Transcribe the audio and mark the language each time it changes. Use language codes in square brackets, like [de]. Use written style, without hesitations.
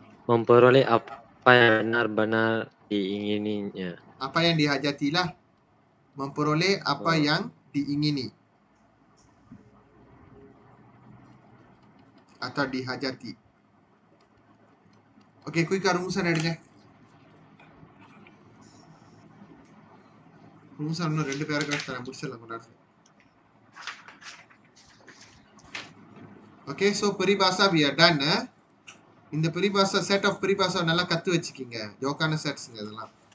[ms] memperoleh apa yang benar-benar diingininya. Apa yang dihajatilah. Memperoleh apa yang diingini atau dihajati. Okey, quick rumusan எடுங்க. [ta] இன்னும் 2 paragraph தரேன், முடிச்சிடலாம் கொஞ்ச நேரத்துல. [en] Okay, so peribahasa we are done. [ta] இந்த peribahasa [en] set of [ta] peribahasa நல்லா கத்து வச்சுக்கிங்க. ஜோக்கான செட்ஸ்ங்க இதெல்லாம்.